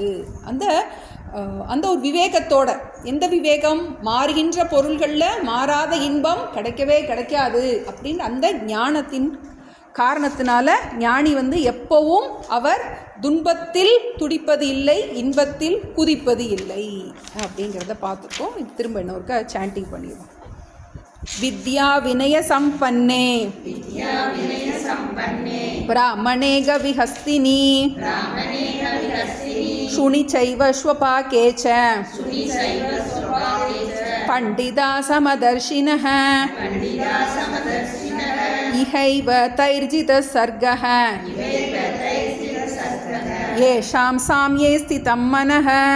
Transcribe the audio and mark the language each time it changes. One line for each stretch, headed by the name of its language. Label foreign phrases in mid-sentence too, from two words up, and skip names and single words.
Tamil: அந்த ஒரு விவேகத்தோட, எந்த விவேகம், மாறுகின்ற பொருள்களில் மாறாத இன்பம் கிடைக்கவே கிடைக்காது அப்படின்னு அந்த ஞானத்தின் காரணத்தினால ஞானி வந்து எப்பவும் அவர் துன்பத்தில் துடிப்பது இல்லை, இன்பத்தில் குதிப்பது இல்லை அப்படிங்கிறத பார்த்துருக்கோம். இது திரும்ப இன்னொருக்க சாண்டிங் பண்ணிடுவோம்.
Sanskrit: विद्या विनय संपन्ने ब्राह्मणे गविहस्तिनी शुनि चैव श्वपाके च पंडिता समदर्शिनः इहैव तैर्जितः सर्गः येषां साम्ये स्थितं मनः